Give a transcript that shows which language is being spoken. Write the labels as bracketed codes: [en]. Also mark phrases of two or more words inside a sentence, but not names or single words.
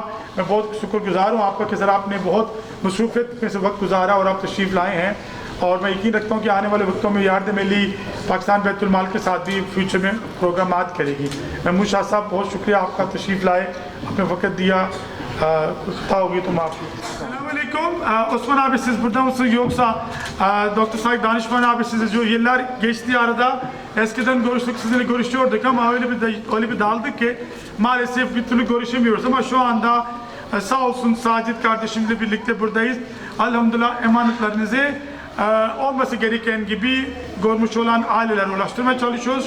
[ur] میں بہت شکر گزار ہوں آپ کا کہ ذرا آپ نے بہت مصروفیت میں سے وقت گزارا اور آپ تشریف لائے ہیں. اور میں یقین رکھتا ہوں کہ آنے والے وقتوں میں یاردم علی پاکستان بیت المال کے ساتھ بھی فیوچر میں پروگرامات کرے گی. محمود شاہ صاحب بہت شکریہ آپ کا، تشریف لائے، آپ نے وقت دیا. خطا ہوگی تو معاف. السلام علیکم. [tr] Osman abi siz burada mısınız yoksa Dr. Saik Danışman abi siz yıllar geçti arada. Eskiden görüştük, sizinle görüşüyorduk ama öyle bir daldık ki maalesef bir türlü görüşemiyoruz. Ama şu anda sağ olsun Sacit kardeşimle birlikte buradayız. Elhamdülillah emanetlerinizi olması gereken gibi görmüş olan ailelere ulaştırmaya çalışıyoruz.